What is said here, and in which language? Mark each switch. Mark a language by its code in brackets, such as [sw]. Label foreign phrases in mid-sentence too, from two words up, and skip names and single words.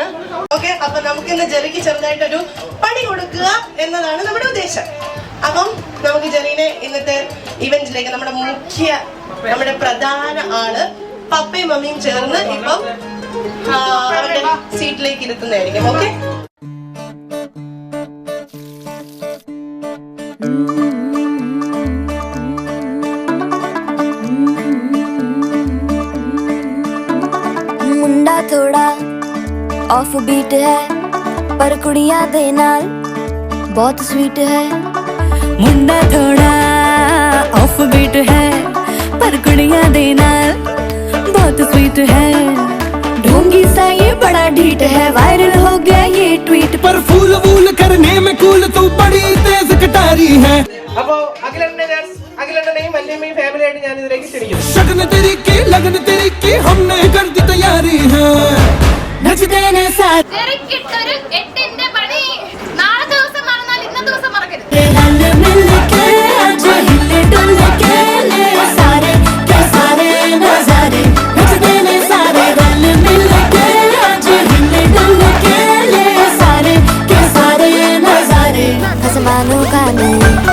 [ml] ഓക്കെ, അപ്പൊ നമുക്ക് ഇന്ന് ജെറിക്ക് ചെറുതായിട്ടൊരു പണി കൊടുക്കുക എന്നതാണ് നമ്മുടെ ഉദ്ദേശം. അപ്പം നമുക്ക് ജെറീനെ ഇന്നത്തെ ഇവന്റിലേക്ക് നമ്മുടെ പ്രധാന ആള് പപ്പയും മമ്മിയും ചേർന്ന് ഇപ്പം അവരുടെ സീറ്റിലേക്ക് ഇരുത്തുന്നതായിരിക്കും. ഓക്കെ, [hi] मुंडा थोड़ा [en] off beat [hi] है पर [pa] कुड़ियां दे नाल [hi] बहुत स्वीट है। मुंडा थोड़ा [en] off beat [hi] है पर [pa] कुड़ियां दे नाल [hi] बहुत स्वीट है। ढोंगी सा ये बड़ा ढीठ है, वायरल हो गया ये ट्वीट पर फूल वूल करने में कूल तू बड़ी तेज कटारी है। [ml] അപ്പോ അഖിലേട്ടനെയും വല്യമ്മയും ഫാമിലി ആയിട്ട് ഞാൻ ഇതിലേക്ക് ക്ഷണിക്കുന്നു. [hi] शगन तेरी की लगन तेरी की हमने कर दी तैयारी है। [pa] नच देने [hi] साथ [ml] ജെറിക്കിട്ടൊരു 8ന്റെ പണി. നാളെ ദിവസം മറന്നാൽ ഇന്ന ദിവസം മറക്കരുത്. [hi] रल मिल के आज हिले डुल के ले सारे के सारे नजारे [pa] नच देने सारे [hi] रल मिल के आज हिले डुल के ले सारे के सारे नजारे आसमानों का नहीं।